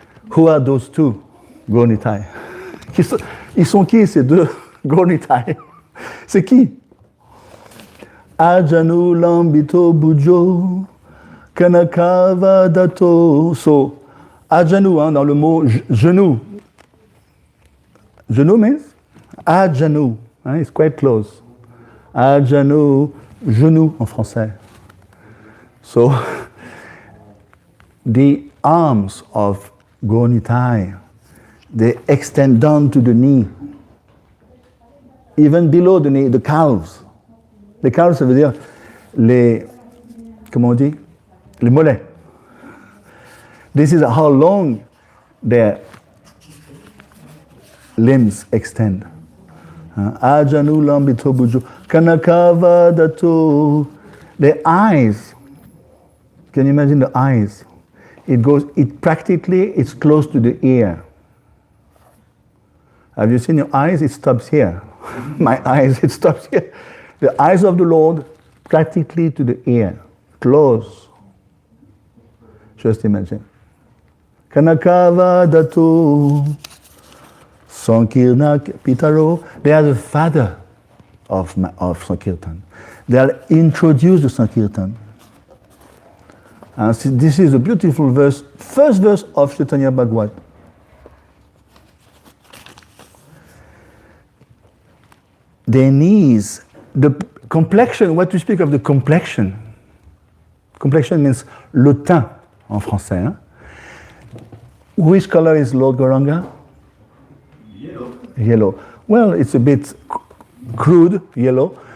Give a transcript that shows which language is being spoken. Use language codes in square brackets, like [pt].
[en] Who are those two Gaur-Nitai? [fr] Ils sont qui ces deux Gaur-Nitai? C'est qui? [bn] Ajanu Lambito Bujo Kanakava Dato. [en] So, Ajanu, [fr] dans le mot genou. [en] Genou means Ajanu. It's quite close. [fr] Ajanu, genou en français. [en] So, the arms of Gaur-Nitai, they extend down to the knee. Even below the knee, the calves. [fr] Les calves, ça veut dire les, comment on dit? Les mollets. [en] This is how long their limbs extend. [bn] Ajanu lambito bujo kanakava dato. [en] The eyes, can you imagine the eyes? It's close to the ear. Have you seen your eyes? It stops here. My eyes, it stops here. The eyes of the Lord, practically to the ear, close. Just imagine. [bn] Kanakava Datu Sankirna Pitaro. [en] They are the father of Sankirtan. They are introduced to Sankirtan. This is a beautiful verse, first verse of Chaitanya Bhagavat. Their knees, the complexion, what we speak of the complexion. Complexion means [fr] le teint en français. Hein? [en] Which color is Lord Gauranga? Yellow. Yellow. Well, it's a bit crude, yellow.